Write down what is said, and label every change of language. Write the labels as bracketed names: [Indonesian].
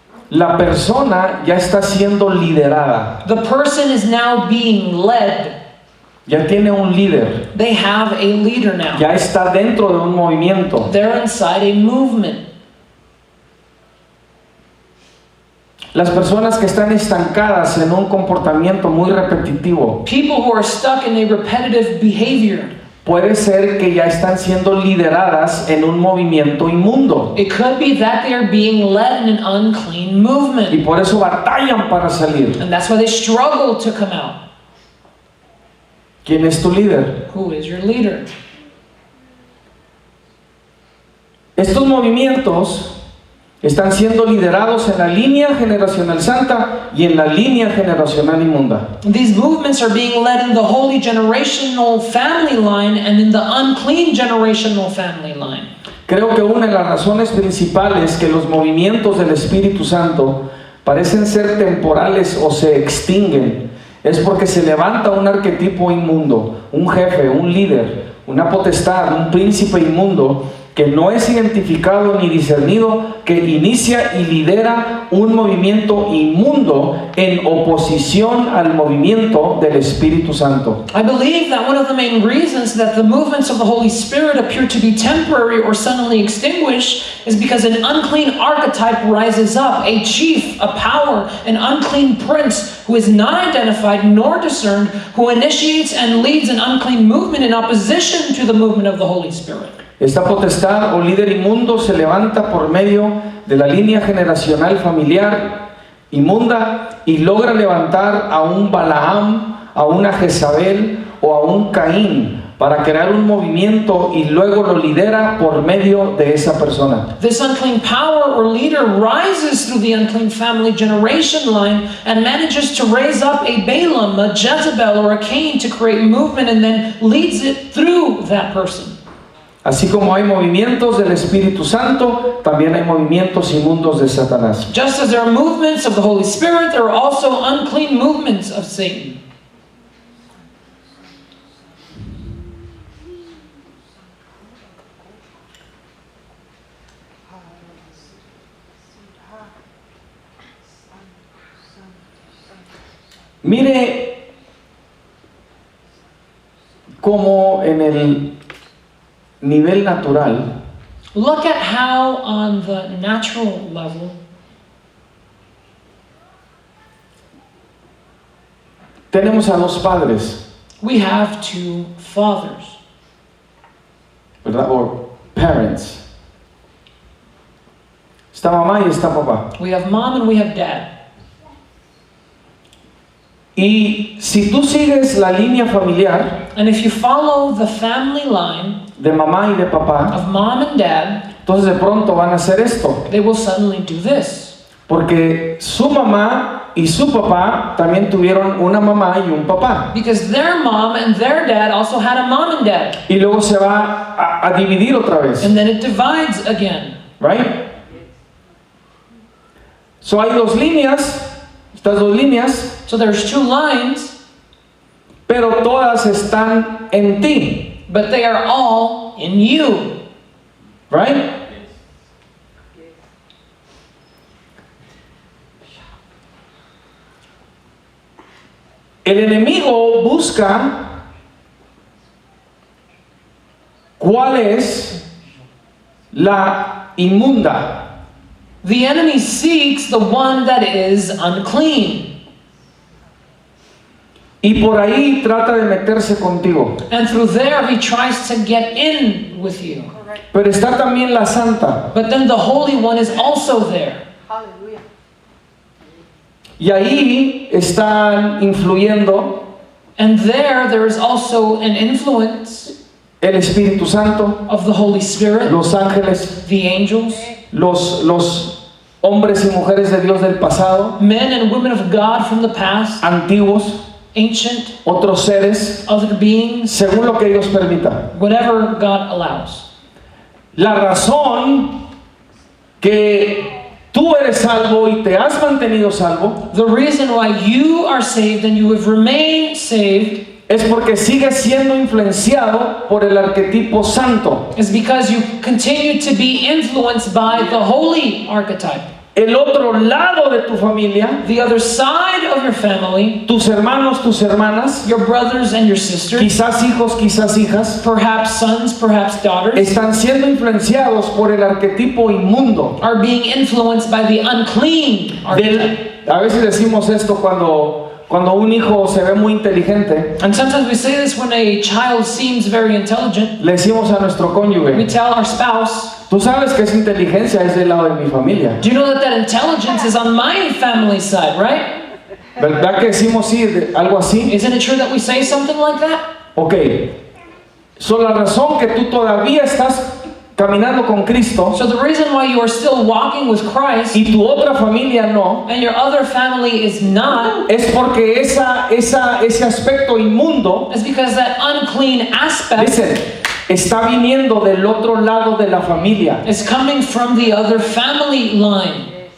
[Spanish] La persona ya está siendo liderada. [English] The person is now being led. [Spanish] Ya tiene un líder. [English] They have a leader now. [Spanish] Ya está dentro de un movimiento. [English] They're inside a movement. [Spanish] Las personas que están estancadas en un comportamiento muy repetitivo, [English] People who are stuck in a repetitive behavior. [Spanish] puede ser que ya están siendo lideradas en un movimiento inmundo. [English] It could be that they are being led in an unclean [Spanish] Y [English] movement. [Spanish] por eso batallan para salir. [English] And that's why they struggle to come out. [Spanish] ¿Quién es tu líder? [English] Who is your leader? [Spanish] Estos movimientos están siendo liderados en la línea generacional santa y en la línea generacional inmunda. [English] These movements are being led in the holy generational family line and in the unclean generational family line. [Spanish] Creo que una de las razones principales que los movimientos del Espíritu Santo parecen ser temporales o se extinguen es porque se levanta un arquetipo inmundo, un jefe, un líder, una potestad, un príncipe inmundo que no es identificado ni discernido, que inicia y lidera un movimiento inmundo en oposición al movimiento del Espíritu Santo. [English] I believe that one of the main reasons that the movements of the Holy Spirit appear to be temporary or suddenly extinguished is because an unclean archetype rises up, a chief, a power, an unclean prince who is not identified nor discerned, who initiates and leads an unclean movement in opposition to the movement of the Holy Spirit. [Spanish] Esta potestad o líder inmundo se levanta por medio de la línea generacional familiar inmunda y logra levantar a un Balaam, a una Jezabel o a un Caín para crear un movimiento y luego lo lidera por medio de esa persona. [English] This unclean power or leader rises through the unclean family generation line and manages to raise up a Balaam, a Jezebel, or a Cain to create movement and then leads it through that person. [Spanish] Así como hay movimientos del Espíritu Santo, también hay movimientos inmundos de Satanás. [English] Just as there are movements of the Holy Spirit, there are also unclean movements of Satan. [Spanish] Mire cómo en el nivel natural [English] Look at how on the natural level [Spanish] tenemos a dos padres, [English] we have two fathers, [Spanish] ¿verdad? O parents. Está mamá y está papá. [English] we have mom and we have dad. [Spanish] Y si tú sigues la línea familiar [English] And if you follow the family line [Spanish] de mamá y de papá, [English] of mom and dad, [Spanish] entonces de pronto van a hacer esto. [English] they will suddenly do this. [Spanish] Porque su mamá y su papá también tuvieron una mamá y un papá. [English] Because their mom and their dad also had a mom and dad. [Spanish] Y luego se va a dividir otra vez. [English] And then it divides again. Right? [Spanish] So hay dos líneas, estas dos líneas, [English] So there's two lines, [Spanish] pero todas están en ti. [English] but they are all in you. Right? [Spanish] El enemigo busca cuál es la inmunda. [English] The enemy seeks the one that is unclean. [Spanish] Y por ahí trata de meterse contigo. [English] And through there he tries to get in with you. [Spanish] Pero está también la santa. [English] But then the Holy One is also there. Hallelujah. [Spanish] Y ahí están influyendo [English] And there is also an influence [Spanish] el Espíritu Santo, [English] of the Holy Spirit, [Spanish] los ángeles, [English] the angels, [Spanish] los hombres y mujeres de Dios del pasado, [English] men and women of God from the past, [Spanish] antiguos, [English] ancient, [Spanish] otros seres, [English] other beings, [Spanish] según lo que Dios permita. [English] whatever God allows. [Spanish] La razón que tú eres salvo y te has mantenido salvo [English] The reason why you are saved and you have remained saved [Spanish] es porque sigues siendo influenciado por el arquetipo santo. [English] is because you continue to be influenced by the holy archetype. [Spanish] El otro lado de tu familia, [English] The other side of your family, [Spanish] tus hermanos, tus hermanas, [English] your brothers and your sisters, [Spanish] quizás hijos, quizás hijas, [English] perhaps sons, perhaps daughters, [Spanish] están siendo influenciados por el arquetipo inmundo. [English] are being influenced by the unclean archetype. [Spanish] A veces decimos esto cuando un hijo se ve muy inteligente, [English] And sometimes we say this when a child seems very intelligent. [Spanish] le decimos a nuestro [English] We [Spanish] cónyuge, [English] tell our spouse, [Spanish] tú sabes que esa inteligencia es del lado de mi familia. [English] do you know that that intelligence is on my family side, right? [Spanish] ¿Verdad que decimos sí, algo así? [English] Isn't it true that we say something like that? Ok. [Spanish] So la razón que tú todavía estás caminando con Cristo [English] So the reason why you are still walking with Christ [Spanish] y tu otra familia no, [English] and your other family is not [Spanish] es porque ese aspecto inmundo, [English] is because that unclean aspect [Spanish] dicen, está viniendo del otro lado de la familia. [English] is coming from the other family line.